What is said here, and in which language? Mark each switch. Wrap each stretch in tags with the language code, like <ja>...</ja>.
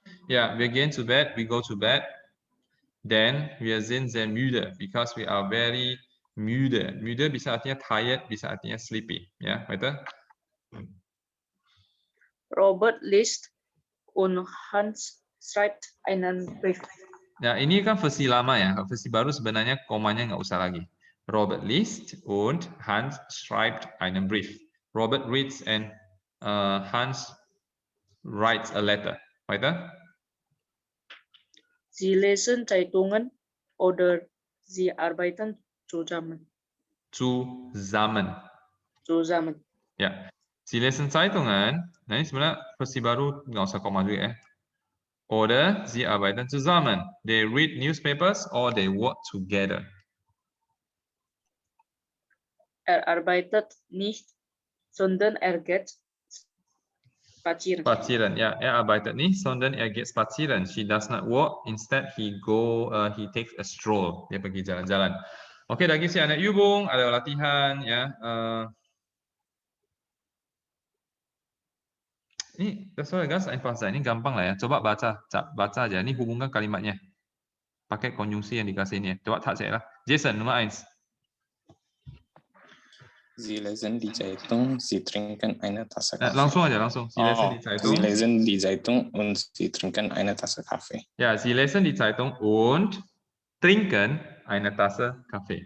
<de>Ya, wir gehen zu Bett,</de> <en>we go to bed,</en> <de>then wir sind sehr müde,</de> <en>because we are very</en> <de>müde.</de> <id>Müde bisa artinya tired, bisa artinya sleepy.</id> <de>Ya, weiter. Robert liest und Hans schreibt einen Brief.</de> <id>Ya, ini kan versi lama ya. Versi baru sebenarnya komanya nggak usah lagi.</id> <de>Robert liest und Hans schreibt einen Brief.</de> <en>Robert reads and Hans writes a letter.</en> <de>Weiter. Sie lesen Zeitungen oder sie arbeiten zusammen. Zusammen. Zusammen. Ya. Sie lesen Zeitungen.</de> <id>Nah, ini sebenarnya versi baru nggak usah koma juga ya.</id> <de>Oder sie arbeiten zusammen.</de> <en>They read newspapers or they work together.</en> <de>Arbeitet nicht, sondern geht spazieren. Spazieren. Ya, arbeitet nicht, sondern geht spazieren.</de> <en>She does not work. Instead, he takes a stroll.</en> <id>Dia pergi jalan-jalan. Oke, lagi sih ada Übung, ada latihan ya. Ini</id> <de>das soll ganz einfach sein.</de> <id>Ini gampang lah ya. Coba baca aja. Ini hubungkan kalimatnya. Pakai konjungsi yang dikasih ini. Coba tak saya lah. Jason, nomor 1.</id> <de>Sie lesen die Zeitung, Sie trinken eine Tasse Kaffee.</de> <id>Langsung aja, langsung.</id> <de>Sie lesen die Zeitung. Sie lesen die Zeitung und Sie trinken eine Tasse Kaffee. Ya, Sie lesen die Zeitung und trinken eine Tasse Kaffee.</de>